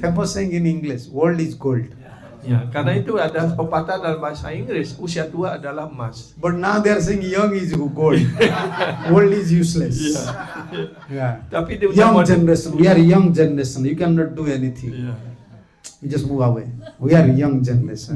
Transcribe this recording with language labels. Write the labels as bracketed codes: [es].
[en] famous saying in English, world is gold. [id] Ya, karena itu ada pepatah dalam bahasa Inggris, usia tua adalah emas. [en] But now they are saying young is gold. Old is useless. Yeah. [id] Tapi di [en] Young generation, we are young generation. You cannot do anything. [id] Ya. [en] You just move away. We are young generation.